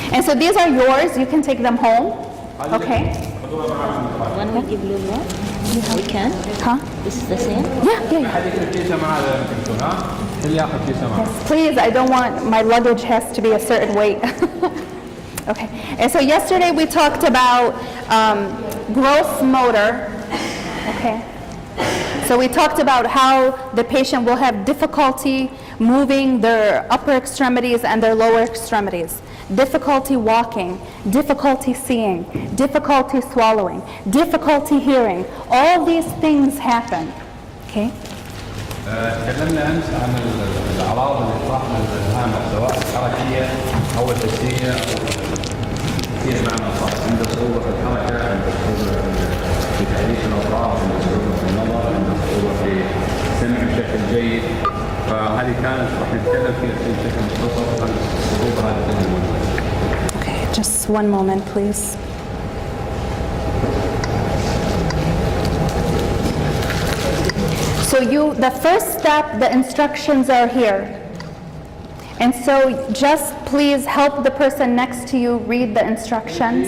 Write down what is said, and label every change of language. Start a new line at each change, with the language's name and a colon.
English: And so these are yours, you can take them home, okay? When we give you one, we can. Huh? This is the same. Yeah.
Arabic: حد ياخذ كيسة معاه يمكن ها؟ اللي ياخذ كيسة معاه.
English: Yes, please, I don't want, my luggage has to be a certain weight. Okay, and so yesterday we talked about gross motor, okay? So we talked about how the patient will have difficulty moving their upper extremities and their lower extremities, difficulty walking, difficulty seeing, difficulty swallowing, difficulty hearing. All these things happen, okay?
Arabic: تكلمنا امس عن الاعراض اللي تطرح من الزهايمر سواء حركيه او حسيه فيها معنى صح، عنده صعوبه في الحركه، عنده صعوبه في تحريك الاطراف، عنده صعوبه في النظر، عنده صعوبه في السمع بشكل جيد، فهذه كانت راح نتكلم فيها بشكل مختصر عن الصعوبه هذه الموجوده.
English: Okay, just one moment, please. So the first step, the instructions are here. And so just please help the person next to you read the instructions.